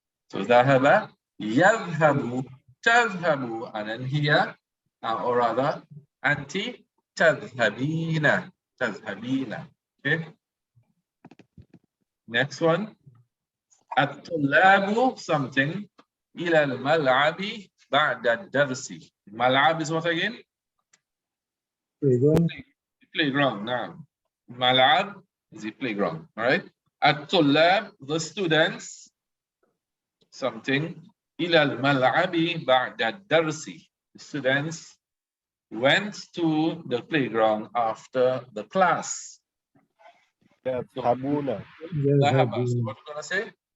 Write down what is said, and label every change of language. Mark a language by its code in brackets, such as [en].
[en] So [ar] ذهب يذهب تذهب, [en] and then here, or rather, [ar] أنت تذهبين. [en] Okay. Next one. [ar] الطلاب [en] something [ar] إلى الملعب بعد الدرس. [en] الملعب is what again? Playground. نعم. الملعب is the playground. All right. [ar] الطلاب, [en] the students, something [ar] إلى الملعب بعد الدرس. [en] The students went to the playground after the class. [ar] يذهبون. ذهب. [en] So what are you going to say?